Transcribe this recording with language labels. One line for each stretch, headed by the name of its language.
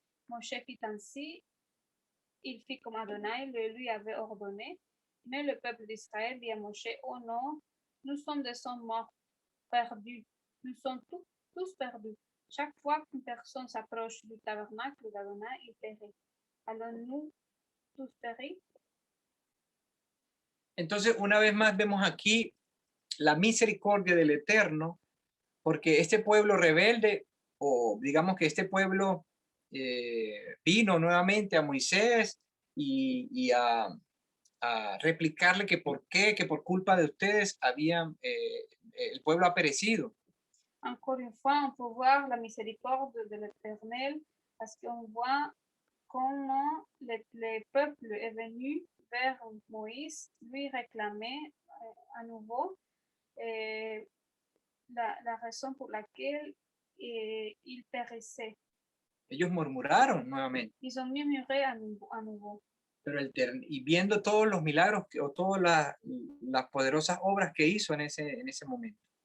French: Moshe fit ainsi, il fit comme Adonai le lui avait ordonné, mais le peuple d'Israël dit à Moshe: oh non, nous sommes des hommes morts, perdus, nous sommes tous perdus. Chaque fois qu'une personne s'approche du tabernacle d'Adonai, il périt. Allons-nous tous périr?
Spanish: Entonces, una vez más vemos aquí la misericordia del Eterno, porque este pueblo rebelde, o digamos que este pueblo vino nuevamente a Moisés y a replicarle que por qué, que por culpa de ustedes el pueblo ha perecido.
French: Encore une fois, on peut voir la miséricorde de l'Éternel, parce qu'on voit comment le peuple est venu vers Moïse, lui réclamer à nouveau la raison pour laquelle il périssait.
Spanish: Ellos murmuraron nuevamente.
French: Ils ont murmuré à nouveau.
Spanish: Pero y viendo todos los milagros o todas las poderosas obras que hizo en ese momento.